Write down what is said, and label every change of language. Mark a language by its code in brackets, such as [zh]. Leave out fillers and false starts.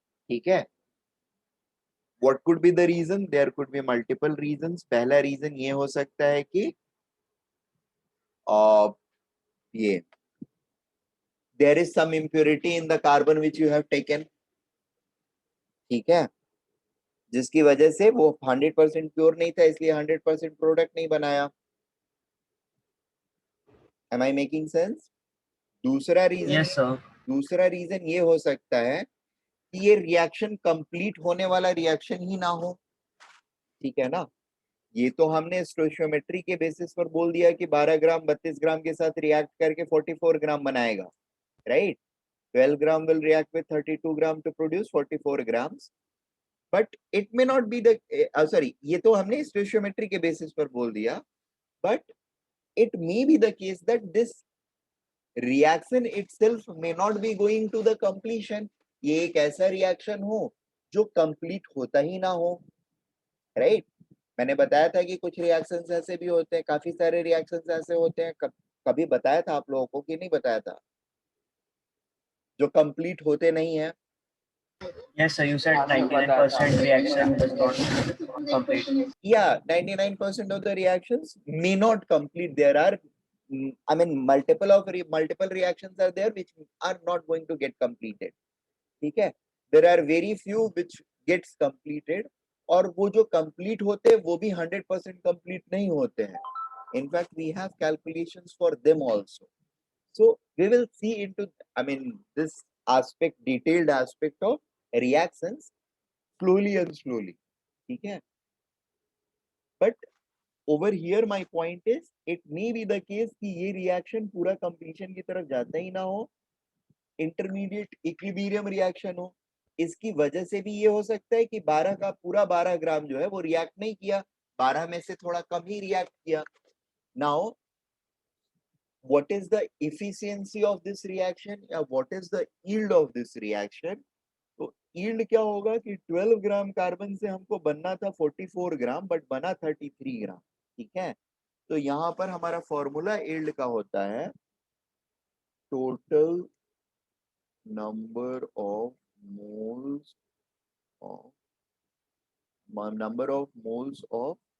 [hi] ठीक है? [en] What could be the reason? There could be multiple reasons. [hi] पहला reason ये हो सकता है कि ये [en] there is some impurity in the carbon which you have taken. [hi] ठीक है? जिसकी वजह से वो 100% प्योर नहीं था, इसलिए 100% प्रोडक्ट नहीं बनाया। [en] Am I making sense? [hi] दूसरा रीजन [en] Yes, sir. [hi] दूसरा रीजन ये हो सकता है कि ये रिएक्शन कंप्लीट होने वाला रिएक्शन ही ना हो। ठीक है ना? ये तो हमने स्टोइचियोमेट्री के बेसिस पर बोल दिया कि 12 ग्राम 32 ग्राम के साथ रिएक्ट करके 44 ग्राम बनाएगा, right? [en] 12 gram will react with 32 gram to produce 44 grams, but it may not be the sorry, [hi] ये तो हमने स्टोइचियोमेट्री के बेसिस पर बोल दिया, [en] but it may be the case that this reaction itself may not be going to the completion. [hi] ये एक ऐसा रिएक्शन हो जो कंप्लीट होता ही ना हो, राइट? मैंने बताया था कि कुछ रिएक्शंस ऐसे भी होते हैं, काफी सारे रिएक्शंस ऐसे होते हैं, कभी बताया था आप लोगों को कि नहीं बताया था, जो कंप्लीट होते नहीं है? [en] Yes, sir. You said 99% reaction does not complete. Yeah, 99% of the reactions may not complete. There are, I mean, multiple reactions are there which are not going to get completed. [hi] ठीक है? [en] There are very few which gets completed, [hi] और वो जो complete होते हैं वो भी 100% complete नहीं होते हैं. [en] In fact, we have calculations for them also. So we will see into, I mean, this aspect, detailed aspect of reactions slowly and slowly. [hi] ठीक है? [en] But over here my point is, it may be the case [hi] कि ये reaction पूरा completion की तरफ जाता ही ना हो, [en] intermediate equilibrium reaction हो. [hi] इसकी वजह से भी ये हो सकता है कि 12 का पूरा 12 ग्राम जो है वो रिएक्ट नहीं किया, 12 में से थोड़ा कम ही रिएक्ट किया. [en] Now what is the efficiency of this reaction या what is the yield of this reaction? [hi] तो yield क्या होगा कि 12 ग्राम कार्बन से हमको बनना था 44 ग्राम, बट बना 33 ग्राम. ठीक है? तो यहाँ पर हमारा फॉर्मूला yield का होता है total number of moles of number of moles of